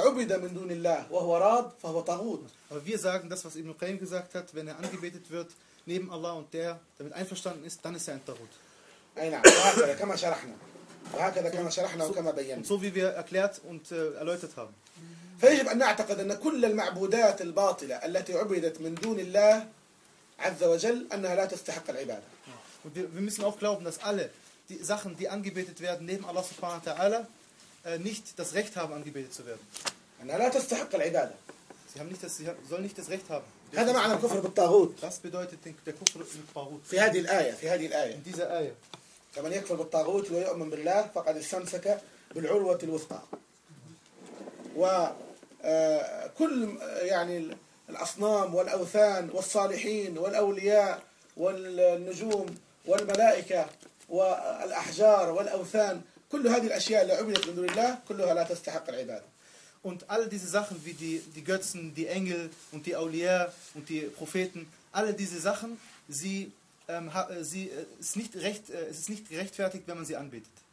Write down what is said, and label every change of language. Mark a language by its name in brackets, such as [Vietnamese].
[German] Aber wir sagen, das, was Ibn Qayyim gesagt hat, wenn er angebetet wird, neben Allah und der damit einverstanden ist, dann ist er ein Tagut. So wie wir erklärt und erläutert haben. [Arabic] فيجب أن نعتقد أن كل المعبودات الباطلة التي عبدت من دون الله عز وجل أنها لا تستحق العبادة. [German] Und wir müssen auch glauben, dass alle die Sachen, die angebetet werden neben Allah subhanahu wa ta'ala, nicht das Recht haben, angebetet zu werden. [Arabic] أنها لا تستحق العبادة. [German] Sie haben nicht das, sie sollen nicht das Recht haben. [Arabic] هذا معنى الكفر بالطاغوت. [German] Das bedeutet der Kufr im Tagut. [Arabic] في هذه الآية. في هذه الآية. [German] In dieser آية. [Arabic] فمن يكفر بالطاغوت ويؤمن بالله فقد استمسك بالعروة الوثقى. وكل يعني الأصنام والأوثان والصالحين والأولياء والنجوم والملائكة والأحجار والأوثان كل هذه الأشياء اللي عبدت من دون الله كلها لا تستحق العبادة. [German] Und all diese Sachen wie die Götzen, die Engel und die Aulia und die Propheten, alle diese Sachen, es ist nicht gerechtfertigt, wenn man sie anbetet.